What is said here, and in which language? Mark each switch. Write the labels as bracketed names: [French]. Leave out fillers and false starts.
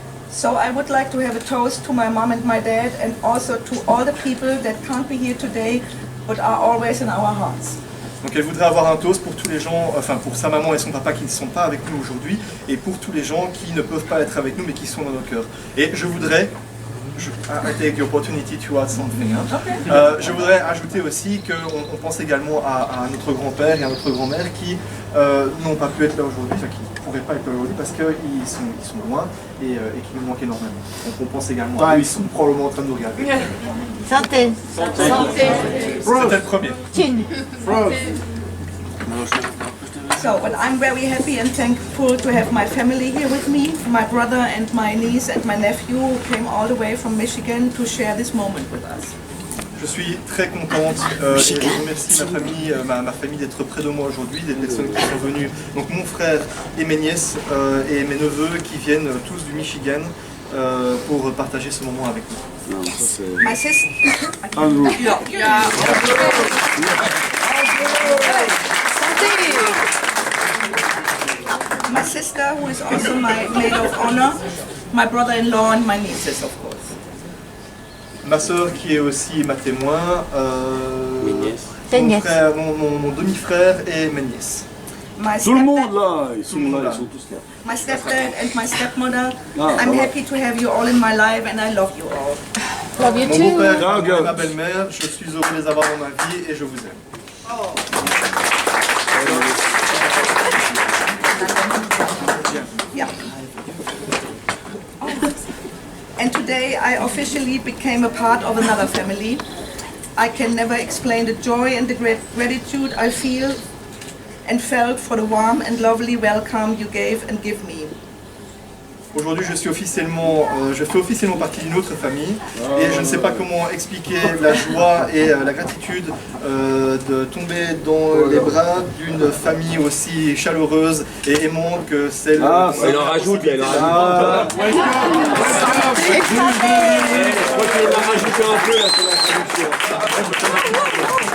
[English] so I would like to have a toast to my mom and my dad and also to all the people that can't be here today but are always in our hearts. [French] Donc elle voudrait avoir un toast pour tous les gens, enfin pour sa maman et son papa qui ne sont pas avec nous aujourd'hui et pour tous les gens qui ne peuvent pas être avec nous mais qui sont dans nos cœurs. Et je voudrais, [English] I take the opportunity to add something. [French] Je voudrais ajouter aussi qu'on pense également à notre grand-père et à notre grand-mère qui n'ont pas pu être là aujourd'hui, enfin qui ne pourraient pas être là aujourd'hui parce qu'ils sont loin et qui nous manquent énormément. Donc on pense également à eux, ils sont probablement en train de nous regarder. Santé. C'était le premier. [English] So, but I'm very happy and thankful to have my family here with me, my brother and my niece and my nephew who came all the way from Michigan to share this moment with us. [French] Je suis très contente et je remercie ma famille d'être près de moi aujourd'hui, des personnes qui sont venues, donc mon frère et mes nièces et mes neveux qui viennent tous du Michigan pour partager ce moment avec nous. [English] My sister. My sister, who is also my maid of honor, my brother-in-law and my nieces, of course. [French] Ma sœur qui est aussi ma témoin, mon demi-frère et mes nièces. Tout le monde là, ils sont là, ils sont tous là. [English] My stepdad and my stepmother, I'm happy to have you all in my life and I love you all. Love you [French] Mon [English] too. [French] beau-père et ma belle-mère, je suis heureux de les avoir dans ma vie et je vous aime. [English] Yeah. And today I officially became a part of another family. I can never explain the joy and the great gratitude I feel and felt for the warm and lovely welcome you gave and give me. [French] Aujourd'hui, je fais officiellement partie d'une autre famille et je ne sais pas comment expliquer la joie et la gratitude de tomber dans les bras d'une famille aussi chaleureuse et aimante que celle. Ah, il en rajoute, il en rajoute. Je crois qu'il en a rajouté un peu là sur la